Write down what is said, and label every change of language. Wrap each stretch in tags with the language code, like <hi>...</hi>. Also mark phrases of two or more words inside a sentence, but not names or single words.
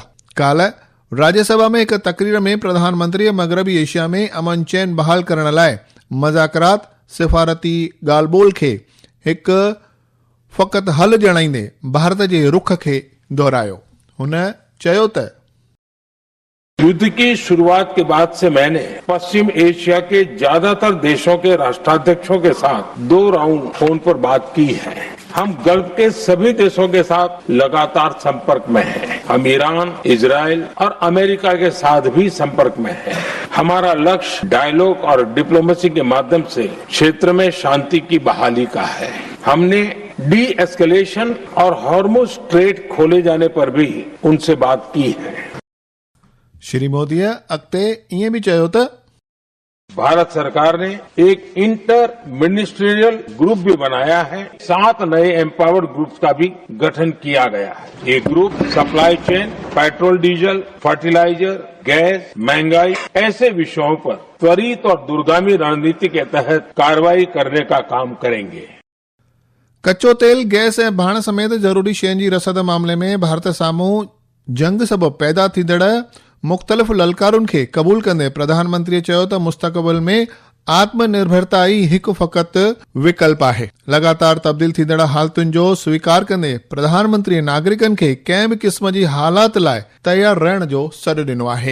<sd>काल्ह राज्यसभा में हिकु तक़रीर में प्रधानमंत्रीअ मग़रबी एशिया में अमन चैन बहाल करण लाइ मज़ाकरात सिफ़ारती ॻाल्हि ॿोल खे हिकु फ़क़ति हल ॼणाईंदे भारत जे रुख खे दोहरायो। हुन चयो त</sd> <hi>युद्ध की शुरुआत के बाद से मैंने पश्चिम एशिया के ज्यादातर देशों के राष्ट्राध्यक्षों के साथ 2 राउंड फोन पर बात की है। हम गल्फ के सभी देशों के साथ लगातार संपर्क में हैं। हम ईरान, इजराइल और अमेरिका के साथ भी संपर्क में हैं। हमारा लक्ष्य डायलॉग और डिप्लोमेसी के माध्यम से क्षेत्र में शांति की बहाली का है। हमने डी एस्केलेशन और हॉर्मुज़ स्ट्रेट खोले जाने पर भी उनसे बात की है।</hi> <sd>श्री मोदीअ अॻिते ईअं बि चयो त</sd> <hi>भारत सरकार ने एक</hi> <en>inter ministerial group</en> <hi>भी बनाया है। 7 नए</hi> <en>empowered groups</en> <hi>का भी गठन किया गया है। ये ग्रुप</hi> <en>supply chain, petrol diesel,</en> <hi>फर्टिलाइजर, गैस, महंगाई ऐसे विषयों पर त्वरित और दूरगामी रणनीति के तहत कार्रवाई करने का काम करेंगे।</hi> <sd>कच्चो तेल, गैस ऐं भाण समेत ज़रूरी शयुनि जी रसद मामले में भारत साम्हूं जंग सबबि पैदा थींदड़ मुख़्तलिफ़ ललकारुनि खे क़बूल कंदे प्रधानमंत्रीअ चयो त मुस्तक़बिल में आत्मनिर्भरता ई हिकु फ़क़ति विकल्प आहे। लगातार तब्दील थींदड़ हालतुनि जो स्वीकार कंदे प्रधानमंत्री नागरिकनि खे कंहिं बि क़िस्म जी हालात लाइ तयारु रहण जो सॾु ॾिनो आहे।</sd>